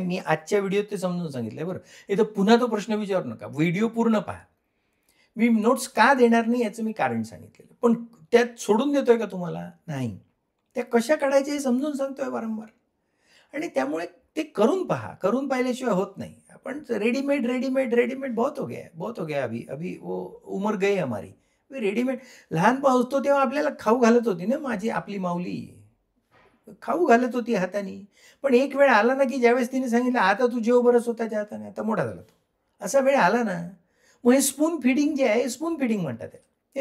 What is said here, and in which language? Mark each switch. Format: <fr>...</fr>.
<mr>मी आजच्या व्हिडिओत ते समजून सांगितलंय बरं. इथं पुन्हा तो प्रश्न विचारू नका. व्हिडिओ पूर्ण पहा. मी नोट्स का देणार नाही याचं मी कारण सांगितलेलं. पण त्यात सोडून देतोय का तुम्हाला? नाही. त्या कशा काढायच्या हे समजून सांगतोय वारंवार. आणि त्यामुळे ते करून पहा. करून पाहिल्याशिवाय होत नाही.</mr> <hi>आपण रेडीमेड बहुत हो गया अभी अभी वो उमर गई हमारी.</hi> <mr>रेडीमेड लहान होतो तेव्हा आपल्याला खाऊ घालत होती ना आपली माऊली. खाऊ घालत होती हाताने. पण एक वेळ आला ना, की ज्यावेळेस तिने सांगितलं, "आता तू जेव बरं स्वतःच्या हाताने." आता मोठा झाला तो. असा वेळ आला ना, मग हे स्पून फीडिंग जे आहे, स्पून फीडिंग म्हणतात त्याला.</mr>